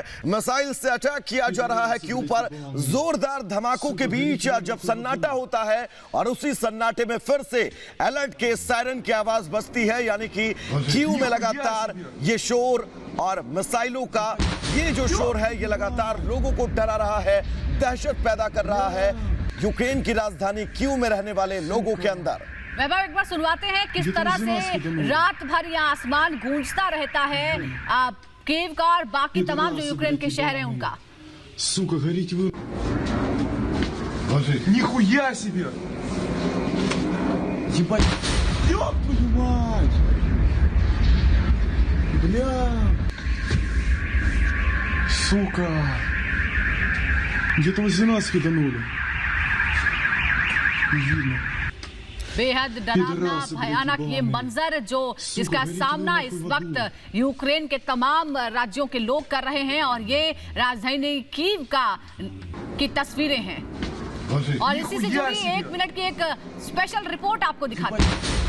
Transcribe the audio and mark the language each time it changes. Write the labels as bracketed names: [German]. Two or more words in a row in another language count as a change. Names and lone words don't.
[Hindi] मिसाइल से अटैक किया जा रहा है क्यू पर। जोरदार धमाकों के बीच जब सन्नाटा होता है और उसी सन्नाटे में फिर से अलर्ट के सायरन की आवाज बजती है, यानी कि क्यू में लगातार ये शोर और मिसाइलों का ये जो शोर है ये लगातार लोगों को डरा रहा है, दहशत पैदा कर रहा है यूक्रेन की राजधानी क्यू में रहने वाले लोगों के अंदर। वैभव, एक बार सुनवाते हैं किस तरह से रात भर यहाँ आसमान गूंजता रहता है कीव का और बाकी तमाम जो यूक्रेन के शहर हैं उनका। [Russian] Сука, горите вы. Нихуя себе! Ебать! Ёб твою мать! Бля! Сука! Где-то 18 киданули. Не видно. [Hindi] बेहद डरावना भयानक ये मंजर जिसका सामना इस वक्त यूक्रेन के तमाम राज्यों के लोग कर रहे हैं और ये राजधानी कीव की तस्वीरें हैं। और इसी से जुड़ी 1 मिनट की एक [English] स्पेशल रिपोर्ट [Hindi] आपको दिखाते हैं।